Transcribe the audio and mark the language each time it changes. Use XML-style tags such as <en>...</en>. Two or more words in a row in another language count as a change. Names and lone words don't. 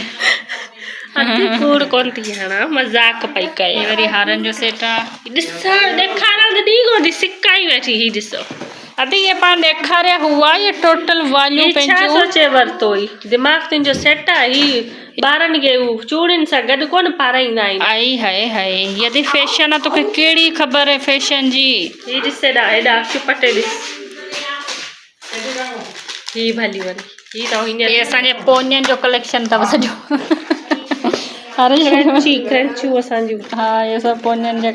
<sd>कूड़ कोन थी हणा मज़ाक पई कए ही वरी हारनि जो सेट आहे ॾिसण ॾेखारण त ॾी कोन थी सिका ई वेठी ही ॾिसो अदी ये पाण ॾेखारिया हुआ ये टोटल वालियूं ही छा पंहिंजूं सोचे वरितो ई दिमाग़ तुंहिंजो सेट आहे ही ॿारनि खे चूड़ियुनि सां गॾु कोन पाराईंदा आहिनि आई हाय हाय यदि फैशन आहे तोखे कहिड़ी ख़बर आहे फैशन जी ही ॾिस हेॾा चुपटे ॾिस ही भली वरी ही त हींअर ये असांजे पोनियनि जो कलेक्शन अथव सॼो क्रंचियूं असांजियूं हा इहे सभु पोनियनि जा</sd>